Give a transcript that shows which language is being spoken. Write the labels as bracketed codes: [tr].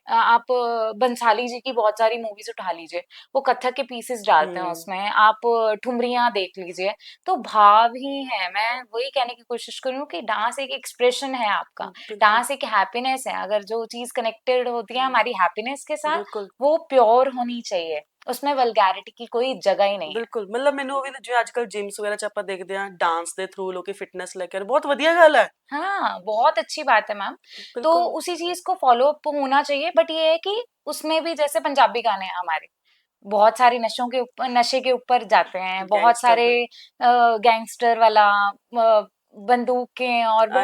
[hi] आप बंसाली जी की बहुत सारी मूवीज उठा लीजिए, वो कथक के पीसेस डालते हैं उसमें। आप ठुमरियां देख लीजिए, तो भाव ही है। मैं वही कहने की कोशिश कर रही हूँ कि डांस एक एक्सप्रेशन है आपका। बिल्कुल। डांस एक हैप्पीनेस है। अगर जो चीज कनेक्टेड होती है हमारी हैप्पीनेस के साथ, बिल्कुल। वो प्योर होनी चाहिए। उसमें वल्गैरिटी की कोई जगह ही नहीं है। [pa] ਬਿਲਕੁਲ ਮਤਲਬ ਮੈਨੂੰ ਉਹ ਵੀ ਜਿਵੇਂ ਅੱਜ ਕੱਲ ਜਿਮਸ ਵਗੈਰਾ ਚ ਆਪਾਂ ਦੇਖਦੇ ਆ ਡਾਂਸ ਦੇ ਥਰੂ ਲੋਕੀ ਫਿਟਨੈਸ ਲੈ ਕੇ ਬਹੁਤ ਵਧੀਆ ਗੱਲ ਹੈ। [hi] हाँ, बहुत अच्छी बात है मैम। तो बिल्कुल। उसी चीज़ को फ़ॉलो अप होना चाहिए, बट ये है कि उसमें भी जैसे पंजाबी गाने हैं हमारे, बहुत सारे नशे के ऊपर जाते हैं, बहुत गैंगस्टर सारे पे। गैंगस्टर वाला, बंदूकें और आई